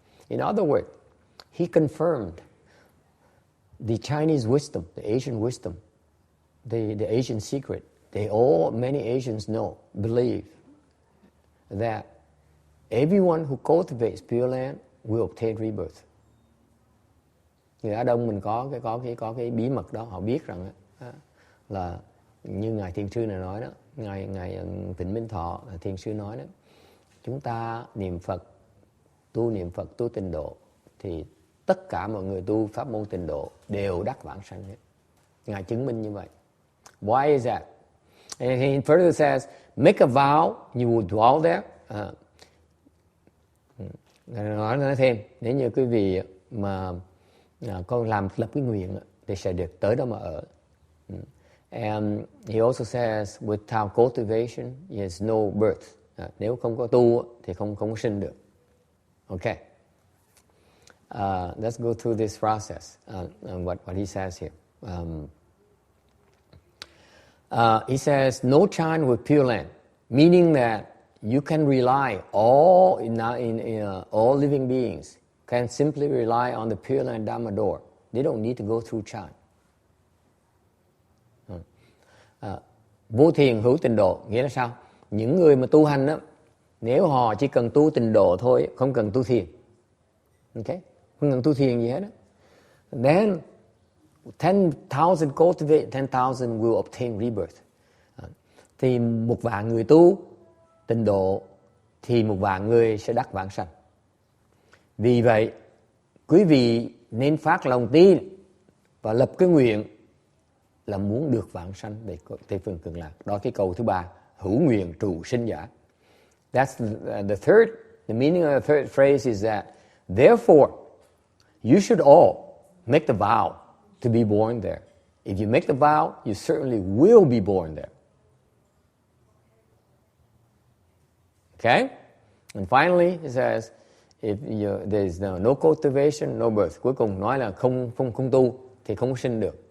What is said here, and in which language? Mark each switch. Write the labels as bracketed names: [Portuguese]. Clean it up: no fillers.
[English] In other words, he confirmed the Chinese wisdom, the Asian wisdom, the Asian secret. Many Asians know, believe that everyone who cultivates Pureland will obtain rebirth. [Vietnamese] Người Á Đông mình có cái bí mật đó, họ biết rằng là như ngài thiền sư này nói đó, ngài Vĩnh Minh Thọ thiền sư nói đó, chúng ta niệm Phật, tu tịnh độ thì tất cả mọi người tu pháp môn tịnh độ đều đắc vãng sanh hết. Ngài chứng minh như vậy. [English] Why is that? And he further says, make a vow, you will dwell there. [Vietnamese] Nói thêm, nếu như quý vị mà con lập cái nguyện thì sẽ được tới đó mà ở. [English] And he also says, without cultivation, there is no birth. [Vietnamese] Nếu không có tu thì không có sinh được. [English] Okay. Let's go through this process. What he says here. He says, no chant with Pureland, meaning that you can rely all living beings can simply rely on the Pureland Dharma door. They don't need to go through chant. [Vietnamese] Vô thiền hữu tịnh độ nghĩa là sao? Những người mà tu hành đó, nếu họ chỉ cần tu tịnh độ thôi, không cần tu thiền, okay? Không cần tu thiền gì hết đó, [English] then 10,000 cultivate, 10,000 will obtain rebirth. [Vietnamese] Thì 1,000,000 người tu tịnh độ thì 1,000,000 người sẽ đắc vãng sanh. Vì vậy, quý vị nên phát lòng tin và lập cái nguyện là muốn được vãng sanh về Tây phương Cực Lạc. Đó cái câu thứ 3, hữu nguyện trụ sinh giả. [English] That's the third. The meaning of the third phrase is that, therefore, you should all make the vow to be born there. If you make the vow, you certainly will be born there. Okay? And finally, it says, if there is no cultivation, no birth. [Vietnamese] Cuối cùng nói là không tu thì không sinh được.